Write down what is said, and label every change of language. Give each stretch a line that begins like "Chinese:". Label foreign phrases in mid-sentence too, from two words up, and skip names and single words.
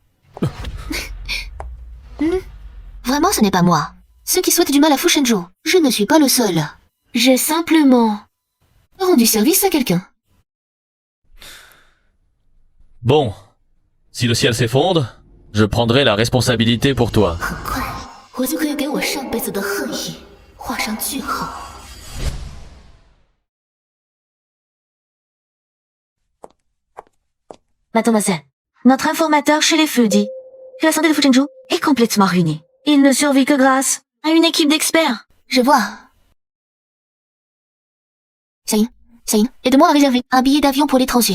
French: Vraiment, ce n'est pas moi. Ceux qui souhaitent du mal à Fu Zhenzhou, je ne suis pas le seul. J'ai simplement rendu service à quelqu'un. Bon. Si le ciel s'effondre, je prendrai la responsabilité pour toi.
Chinese: 我就可以给我上辈子的恨意画上句号。
French: Mademoiselle, notre informateur chez les feux dit que la santé de Fu Zhenzhou est complètement ruinée. Il ne survit que grâce à une équipe d'experts. Je vois. Xiaoyin, aide-moi à réserver un billet d'avion pour l'étranger.